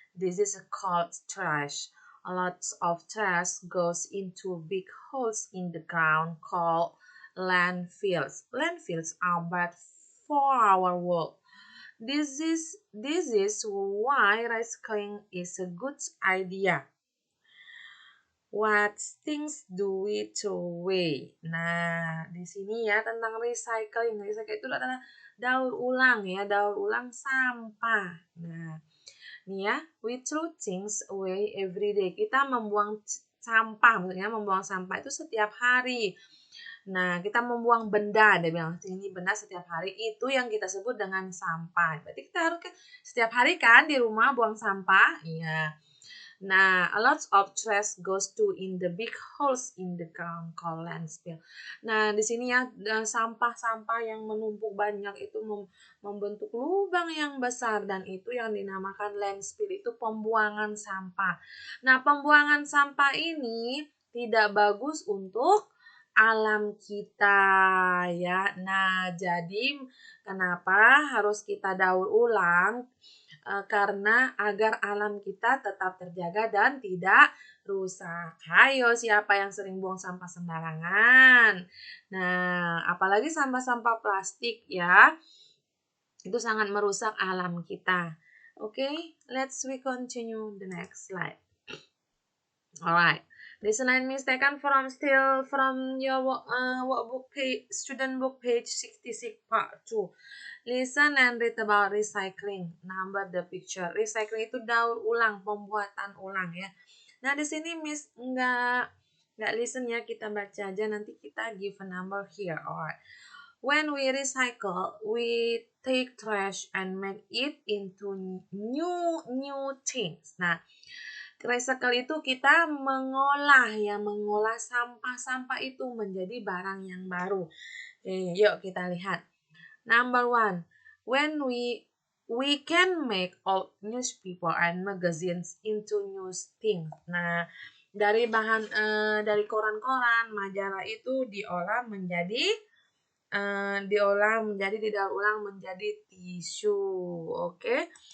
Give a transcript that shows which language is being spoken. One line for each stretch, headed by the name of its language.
English: This is called trash. A lot of trash goes into big holes in the ground called landfills. Landfills are bad for our world. This is why recycling is a good idea. What things do we throw away?
Indonesian: Nah, di sini ya tentang recycling. Recycling itu adalah daur ulang ya, daur ulang sampah. Nah, ini ya,
English: we throw things away every day.
Indonesian: Kita membuang sampah, maksudnya membuang sampah itu setiap hari. Nah, kita membuang benda, dia bilang ini benda setiap hari, itu yang kita sebut dengan sampah. Berarti kita harus setiap hari kan di rumah buang sampah? Iya.
English: Nah, a lot of trash goes to in the big holes in the ground called landfill.
Indonesian: Nah, di sini ya sampah-sampah yang menumpuk banyak itu membentuk lubang yang besar dan itu yang dinamakan landfill, itu pembuangan sampah. Nah, pembuangan sampah ini tidak bagus untuk alam kita ya. Nah, jadi kenapa harus kita daur ulang? Karena agar alam kita tetap terjaga dan tidak rusak. Hayo, siapa yang sering buang sampah sembarangan? Nah, apalagi sampah-sampah plastik ya, itu sangat merusak alam kita.
English: Okay, we continue the next slide. Alright. This line is taken from your workbook page, student book page 66 part 2. Listen and read about recycling. Number the picture.
Indonesian: Recycling itu daur ulang, pembuatan ulang ya. Nah, di sini Miss nggak listen ya, kita baca aja, nanti kita
English: give a number here. Alright. When we recycle, we take trash and make it into new things.
Indonesian: Nah, recycle itu kita mengolah sampah-sampah itu menjadi barang yang baru. Yuk kita lihat.
English: Number 1, when we can make old newspaper and magazines into new things.
Indonesian: Nah, dari bahan dari koran-koran, majalah itu diolah menjadi didaur ulang menjadi tisu. Oke.